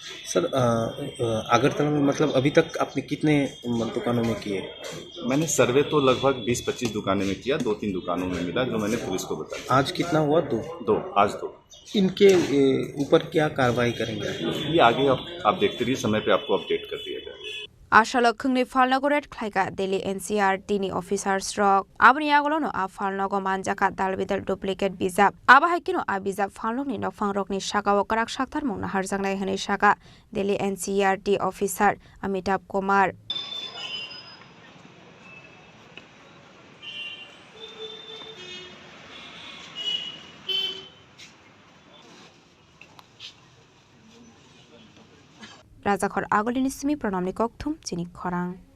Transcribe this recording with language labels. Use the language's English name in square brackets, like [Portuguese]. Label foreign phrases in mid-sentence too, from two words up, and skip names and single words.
[Hindi] सर अगरतला में मतलब अभी तक आपने कितने दुकानों में किए मैंने सर्वे तो लगभग 20-25 दुकानों में किया 2-3 दुकानों में मिला जो मैंने पुलिस को बताया आज कितना हुआ आज दो इनके ऊपर क्या कार्रवाई करेंगे ये आगे आप देखते रहिए समय पे आपको अपडेट कर दिया जाएगा [Kok Borok] Ashalok khungni falnagoret khlaika Delhi NCERT ni officer stroke abni agolono a falnago manjaka dalbidal duplicate bizap aba haikino a bizap falnok ni nokfangrok ni shaka wakarak shaktar mungna harjangnai hane shaka Delhi NCERT officer Amitabh Kumar Rajakhor Agolini Simi Pronamni Koktum Chini Khorang